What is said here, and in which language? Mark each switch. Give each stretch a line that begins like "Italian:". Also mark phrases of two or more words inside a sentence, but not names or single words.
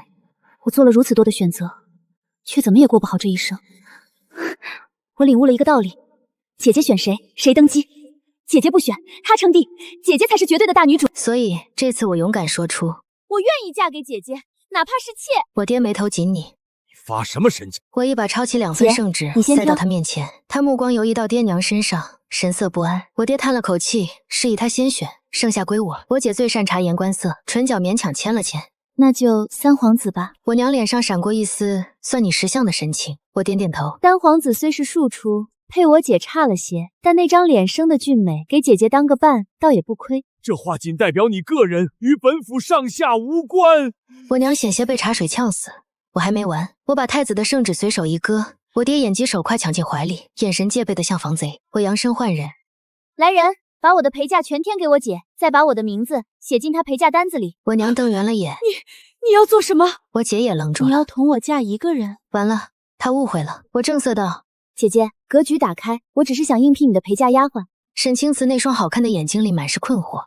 Chinese: 我做了如此多的選擇，卻怎麼也過不好這一生。我領悟了一個道理。姐姐選誰，誰登基；姐姐不選，她稱帝。姐姐才是絕對的大女主。所以這次我勇敢說出，我願意嫁給姐姐，哪怕是妾。我爹眉頭緊擰。你發什麼神經？我一把抄起2份聖旨，塞到他面前。他目光游移到爹娘身上，神色不安。我爹嘆了口氣，示意他先選，剩下歸我。我姐最善察言觀色，唇角勉強牽了牽。那就三皇子吧。我娘臉上閃過一絲算你識相的神情。我點點頭。三皇子雖是庶出，配我姐差了些，但那張臉生的俊美，給姐姐當個伴倒也不虧。這話僅代表你個人，與本府上下無關。我娘險些被茶水嗆死。我還沒完，我把太子的聖旨隨手一割，我爹眼疾手快搶進懷裡，眼神戒備的像防賊。我揚聲喚人，來人，把我的陪嫁全添給我姐，再把我的名字寫進她陪嫁單子裡。我娘瞪圓了眼，你要做什麼？我姐也愣住了。你要同我嫁一個人？完了，她誤會了。我正色道，姐姐，格局打開，我只是想應聘你的陪嫁丫鬟。沈清慈那雙好看的眼睛裡滿是困惑。